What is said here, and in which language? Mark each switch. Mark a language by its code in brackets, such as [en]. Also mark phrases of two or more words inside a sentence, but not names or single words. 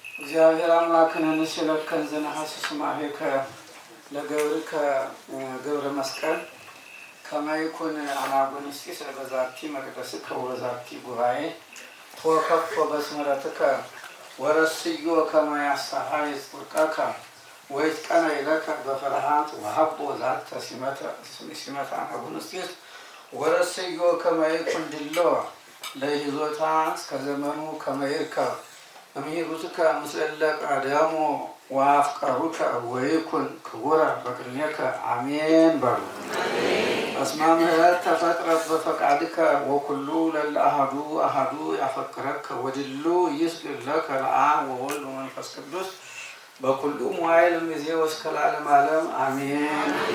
[gez] እግዚአብሔር አምላክን እንስለከን ዘነሐስስ ማሄከ ለገብርከ ገብረ መስቀል ከመይኩን አናጉንስጢስ በዛቲ መቅደስከ ወበዛቲ ጉባኤ ተወከፎ በስምረትከ ወረስዮ ከመ ያስተሐይ ጽድቀከ ወይትቀነይ ለከ በፍርሃት ወሀቦ ዛተ ሲመተ አናጉንስጢስ ወረስዮ ከመ ይኩን ድሎ ለይዞታ እስከ ዘመኑ ከመ ይርከብ እምሂሩትከ ምስለ እለ ቀደሙ ወአፍቀሩከ ወይኩን ክቡረ በቅድሜከ [am] አሜን በሉ። [gez] እስመ ምህረት ተፈጥረት በፈቃድከ ወኩሉ ለእለ አሐዱ አሐዱ ያፈቅረከ ወድሉ ይስግድ ለከ ለአብ ወወልድ ወመንፈስ ቅዱስ በኩሉ መዋዕል እምይእዜ ወእስከ ለዓለመ ዓለም አሜን።